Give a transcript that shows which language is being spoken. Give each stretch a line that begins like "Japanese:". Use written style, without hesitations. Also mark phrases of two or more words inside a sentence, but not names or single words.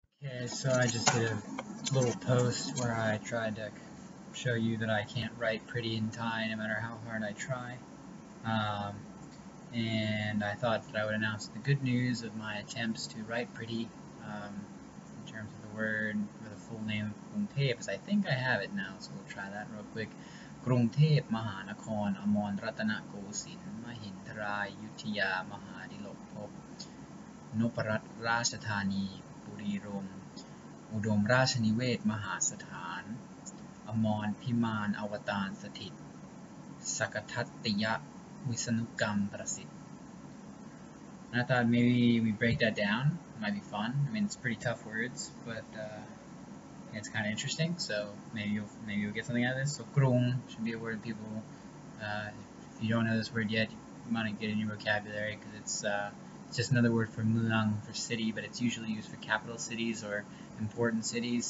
English: Okay, so I just did a little post where I tried to show you that I can't write pretty in Thai no matter how hard I try. And I thought that I would announce the good news of my attempts to write pretty in terms of the word with the full name of Krungthep, because I think I have it now, so we'll try that real quick. Krungthep Mahanakon Amon Ratana Kosin Mahindra Ayuthaya Mahadilok Pop Noparat Rashthani บุรีรมย์อุดมราชนิเวศมหาสถานอมรพิมานอวตารสถิตสักทัตติยวิษณุกรรมประสิทธิ์ And I thought maybe we break that down. It might be fun. I mean, it's pretty tough words, but it's kind of interesting. So maybe you'll get something out of this. So krung should be a word people. If you don't know this word yet, you might get it in your vocabulary because it's just another word for muang, for city, but it's usually used for capital cities or important cities.